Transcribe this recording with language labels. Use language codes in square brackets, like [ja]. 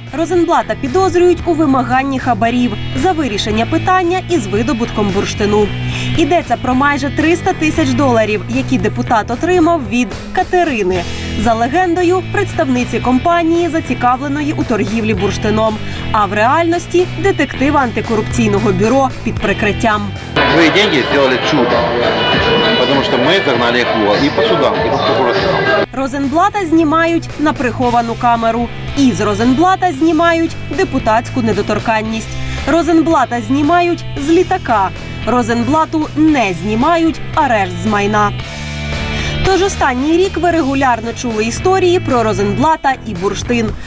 [uk] Розенблата підозрюють у вимаганні хабарів за вирішення питання із видобутком бурштину. Йдеться про майже 300 тисяч доларів, які депутат отримав від Катерини. За легендою, представниці компанії, зацікавленої у торгівлі бурштином. А в реальності – детектив антикорупційного бюро під прикриттям. [ru] Свои деньги сделали чудо, потому что мы загнали их в угол и по судам, и по прокуратурам. [uk] Розенблата знімають на приховану камеру. І з Розенблата знімають депутатську недоторканність. Розенблата знімають з літака. Розенблату не знімають арешт з майна. Тож останній рік ви регулярно чули історії про Розенблата і бурштин.